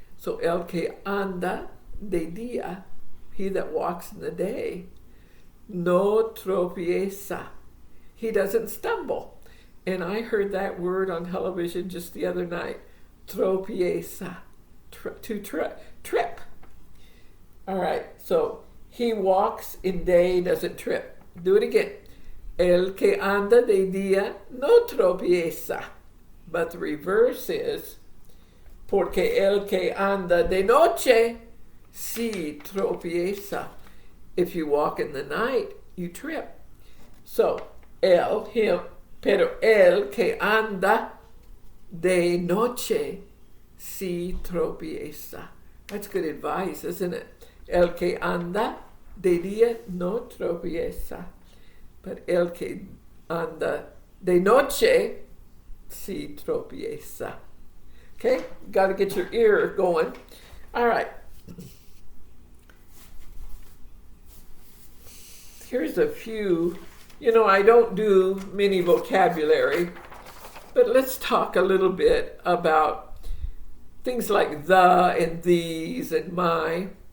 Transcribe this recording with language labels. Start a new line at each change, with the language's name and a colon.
Spanish: So el que anda de día,
English: he that walks in the day,
Spanish: no tropieza.
English: He doesn't stumble. And I heard that word on television just the other night. Tropieza. To trip. All right, so he walks in day, doesn't trip. Do it again.
Spanish: El que anda de día no tropieza.
English: But the reverse is,
Spanish: porque el que anda de noche sí tropieza.
English: If you walk in the night, you trip. So, him,
Spanish: pero el que anda de noche sí tropieza.
English: That's good advice, isn't it?
Spanish: El que anda de día no tropieza.
English: But
Spanish: el que anda de noche sí tropieza.
English: Okay? Got to get your ear going. All right. Here's a few. I don't do many vocabulary, but let's talk a little bit about things like the and these and my.